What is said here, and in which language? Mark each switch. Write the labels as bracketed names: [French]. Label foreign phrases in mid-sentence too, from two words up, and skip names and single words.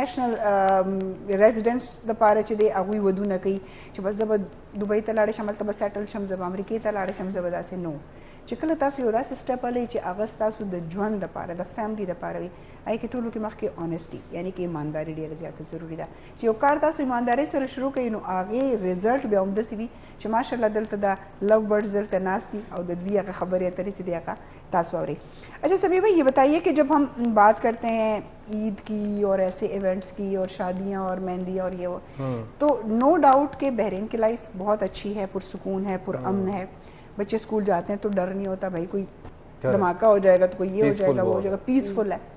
[English] international residents [Pashto] دپاره چې دی هغوی ودونه کوي چې بس زه به دوبۍ ته لاړې شم هلته به سیټل شم زه به امریکې ته لاړې شم زه به داسې نو چې کله تاسو یو داسې سټپ هلی چې هغه ستاسو د ژوند دپاره د فیملی دپاره وي هغې کې ټولو کې مخکې آنیسټي یعنې کې ایمانداري ډېره زیاته ضروري ده چې یو کار تاسو ایماندارۍ سره شروع کوئ نو هغې رزلټ بیا همداسې وي چې ماشاءالله دلته د [English] love birds [Pashto] دلته ناست دي او د دوی هغه خبرې اترې چې دی هغه تاسو اورئ [Urdu] اچھا سمیر بھائی یہ بتائیے کہ جب ہم بات کرتے ہیں عید کی اور ایسے ایونٹس کی اور شادیاں اور مہندی اور یہ وہ تو [English] no doubt [Urdu] کہ بحرین کی لائف بہت اچھی ہے پرسکون ہے پرامن ہے بچے اسکول جاتے ہیں تو ڈر نہیں ہوتا بھائی کوئی دھماکہ ہو جائے گا تو کوئی یہ ہو جائے گا وہ ہو جائے گا پیسفل